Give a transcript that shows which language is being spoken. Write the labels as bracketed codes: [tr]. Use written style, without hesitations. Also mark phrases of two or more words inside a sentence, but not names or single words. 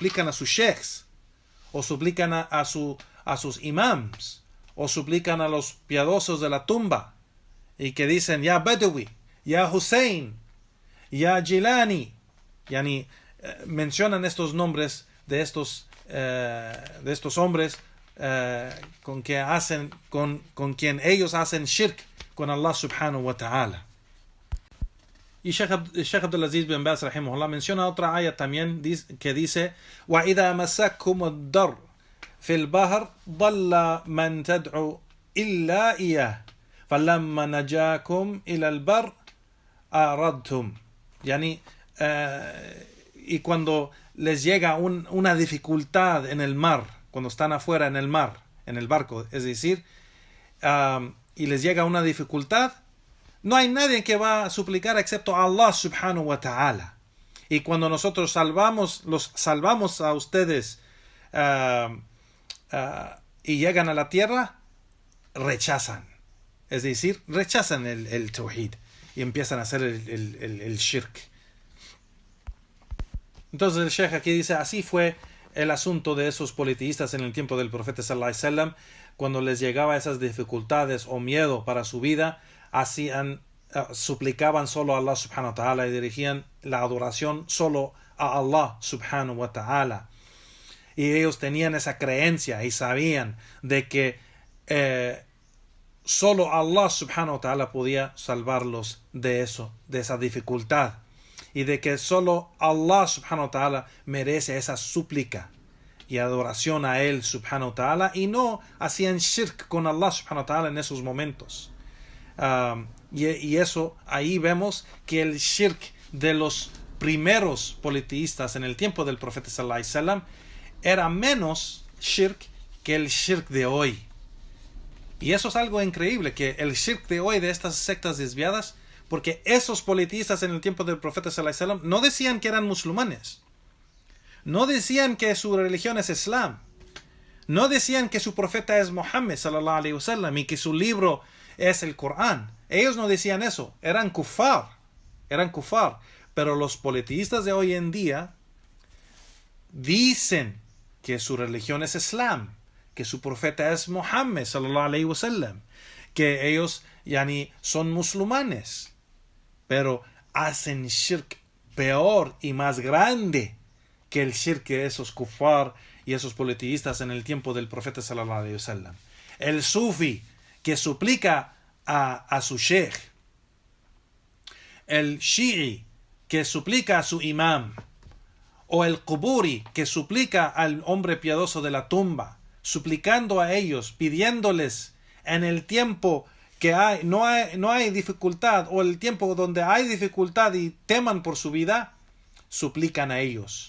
[es] a sus sheikhs, o suplican a sus imams, o suplican a los piadosos de la tumba, y que dicen ya Badawi, ya Hussein, ya Jilani, mencionan estos nombres de estos hombres con quien ellos hacen shirk con Allah [ar] سبحانه وتعالى. [es] Y Sheikh Abdulaziz bin Baz rahimahullah menciona otra ayat también que dice [ar] وَإِذَا مَسَّكُمُ الضَّرُّ فِي الْبَحْرِ ضَلَّ مَنْ تَدْعُوا إِلَّا إِيَّهُ فَلَمَّا نَجَاكُمْ إِلَى الْبَرِّ أَعْرَضْتُمْ. [es] Y cuando les llega una dificultad en el mar, cuando están afuera en el mar, en el barco, es decir, y les llega una dificultad, no hay nadie que va a suplicar excepto Allah [ar] سبحانه وتعالى. [es] Y cuando nosotros los salvamos a ustedes y llegan a la tierra, rechazan. Es decir, rechazan el tawhid y empiezan a hacer el shirk. Entonces el Sheikh aquí dice, así fue el asunto de esos politeístas en el tiempo del profeta [ar] صلى الله عليه وسلم. [es] Cuando les llegaba esas dificultades o miedo para su vida, suplicaban solo a Allah [ar] سبحانه وتعالى [es] y dirigían la adoración solo a Allah [ar] سبحانه وتعالى. [es] Y ellos tenían esa creencia y sabían de que solo Allah [ar] سبحانه وتعالى [es] podía salvarlos de esa dificultad. Y de que solo Allah [ar] سبحانه وتعالى [es] merece esa súplica y adoración a Él [ar] سبحانه وتعالى, [es] y no hacían shirk con Allah [ar] سبحانه وتعالى [es] en esos momentos. Y eso, ahí vemos que el shirk de los primeros politeístas en el tiempo del profeta [ar] صلى الله عليه وسلم [es] era menos shirk que el shirk de hoy. Y eso es algo increíble, que el shirk de hoy de estas sectas desviadas, porque esos politeístas en el tiempo del profeta [ar] صلى الله عليه وسلم [es] no decían que eran musulmanes, no decían que su religión es Islam, no decían que su profeta es Muhammad [ar] صلى الله عليه وسلم [es] y que su libro es el Corán. Ellos no decían eso, eran kufar. Pero los politeístas de hoy en día dicen que su religión es Islam, que su profeta es Muhammad [ar] صلى الله عليه وسلم, [es] que ellos son musulmanes, pero hacen shirk peor y más grande que el shirk de esos kufar y esos politeístas en el tiempo del profeta [ar] صلى الله عليه وسلم. [es] El sufi que suplica a su sheikh, el shi'i que suplica a su imam, o el quburi que suplica al hombre piadoso de la tumba, suplicando a ellos, pidiéndoles en el tiempo que no hay dificultad, o el tiempo donde hay dificultad y teman por su vida, suplican a ellos.